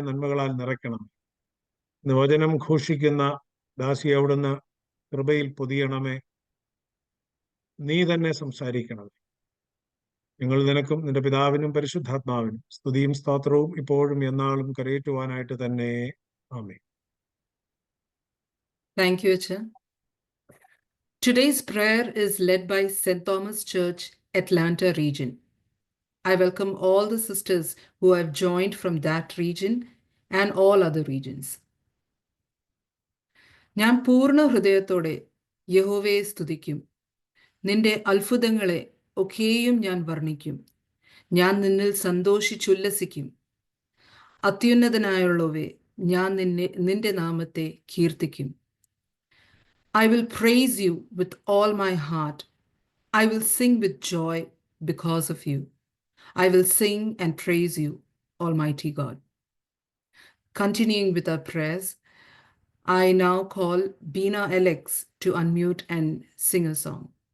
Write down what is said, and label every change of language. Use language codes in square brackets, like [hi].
[ml] നന്മകളാൽ നിറയ്ക്കണമേ. ഇന്ന് വചനം ഘോഷിക്കുന്ന ദാസി അവിടുന്ന് കൃപയിൽ പൊതിയണമേ. നീ തന്നെ സംസാരിക്കണമേ. ഞങ്ങൾ നിനക്കും നിന്റെ പിതാവിനും പരിശുദ്ധാത്മാവിനും സ്തുതിയും സ്തോത്രവും ഇപ്പോഴും എന്നാളും കരയേറ്റുവാനായിട്ട് തന്നെ. ആമേൻ. [en] Thank you, Acha. Today's prayer is led by St. Thomas Church, Atlanta region. I welcome all the sisters who have joined from that region and all other regions. [ml] ഞാൻ പൂർണ്ണ ഹൃദയത്തോടെ യഹോവയെ സ്തുതിക്കും. നിന്റെ അത്ഭുതങ്ങളെ ഒക്കെയും ഞാൻ വർണ്ണിക്കും. ഞാൻ നിന്നിൽ സന്തോഷിച്ചുല്ലസിക്കും. അത്യുന്നതനായുള്ളവേ, ഞാൻ നിന്റെ നാമത്തെ കീർത്തിക്കും. [en] I will praise you with all my heart. I will sing with joy because of you. I will sing and praise you, Almighty God. Continuing with our prayers, I now call Bina Alex to unmute and sing a song.